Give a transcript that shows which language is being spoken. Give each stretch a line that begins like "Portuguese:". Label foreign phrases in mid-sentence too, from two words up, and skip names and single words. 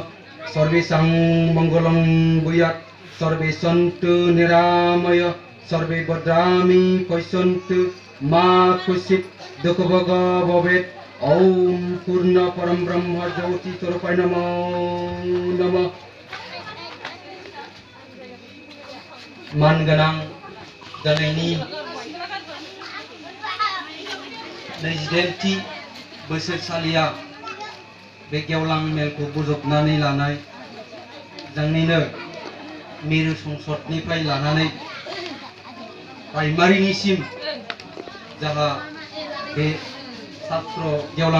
Sanskrit: सर्वेषां मंगलं भूयात् सर्वे सन्तु निरामय सर्वे भद्राणि पश्यन्तु मा कश्चित् दुःखभोग भवेत्। ओम पूर्ण परम ब्रह्म ज्योति स्वरूपाय नमो नमः।
Bodo: मानगोनां दिनैनि 28थि बोसोरसालिया बे गेवलां मेलखौ बोजबनानै लानाय जोंनिनो मिरु संसदनिफ्राय लानानै प्राइमारिनिसिम जाहा बे छात्र गेवलां